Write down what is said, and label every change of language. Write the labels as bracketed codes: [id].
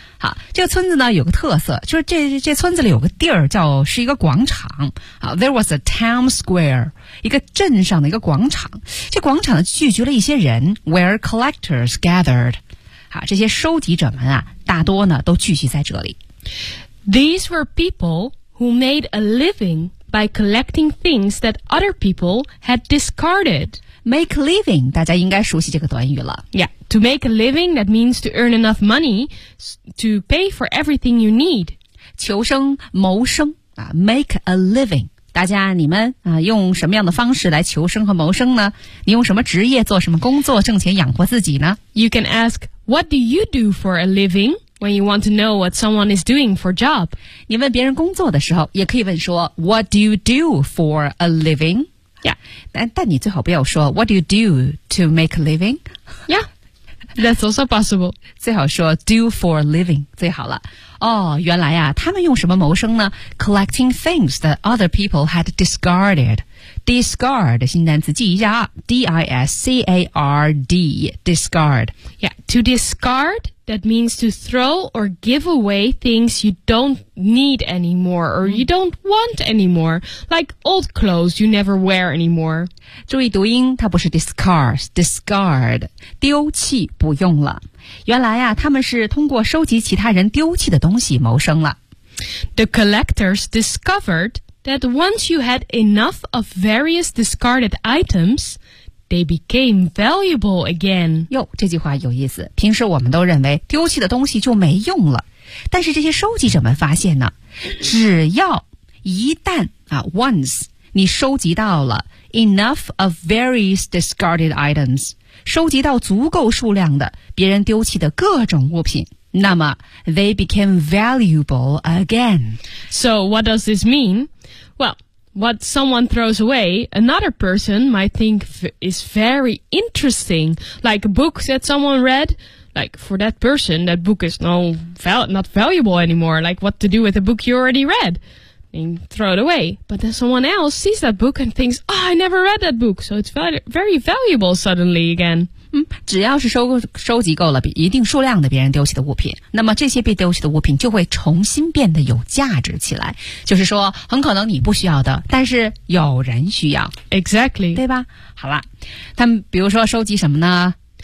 [zh] 好，这个村子呢有个特色，就是这村子里有个地儿叫是一个广场。好 ， [en] there was a town square， [zh] 一个镇上的一个广场。这广场聚集了一些人 ， [en] where collectors gathered。 [zh] 好，这些收集者们啊，大多呢都聚集在这里。 [en] These were people who made a living by collecting things that other people had discarded. Make a living, [zh] 大家应该熟悉这个短语了。 [en] Yeah, to make a living, that means to earn enough money to pay for everything you need. [zh] 求生谋生、 [en] make a living. [zh] 大家你们、用什么样的方式来求生和谋生呢？你用什么职业做什么工作挣钱养活自己呢？ [en] You can ask, what do you do for a living when you want to know what someone is doing for a job? [zh] 你问别人工作的时候也可以问说 [en] what do you do for a living? Yeah. [zh] 但你最好不要说 [en] What do you do to make a living? Yeah, that's also possible. [zh] 最好说 [en] do for a living, [zh] 最好了。哦，原来啊，他们用什么谋生呢？ [en] Collecting things that other people had discarded. [zh] Discard, 新单词记一下啊。D-I-S-C-A-R-D, discard. [en] Yeah, to discard That means to throw or give away things you don't need anymore or you don't want anymore, like old clothes you never wear anymore. [zh] 注意读音，它不是 discard, discard, 丢弃不用了。原来啊，他们是通过收集其他人丢弃的东西谋生了。 [en] The collectors discovered that once you had enough of various discarded items,They became valuable again. [zh] 哟，这句话有意思。平时我们都认为丢弃的东西就没用了，但是这些收集者们发现呢，只要一旦啊 ，once 你收集到了 [en] enough of various discarded items， [zh] 收集到足够数量的别人丢弃的各种物品，那么 [en] they became valuable again. So what does this mean? Well. What someone throws away, another person might think is very interesting, like a book that someone read. Like for that person, that book is not valuable anymore. Like what to do with a book you already read? And throw it away. But then someone else sees that book and thinks, oh, I never read that book. So it's very valuable suddenly again. [zh] 只要是收集够了一定数量的别人丢弃的物品，那么这些被丢弃的物品就会重新变得有价值起来。就是说，很可能你不需要的，但是有人需要。 [en] Exactly. [zh] 对吧？好了，他们比如说收集什么呢？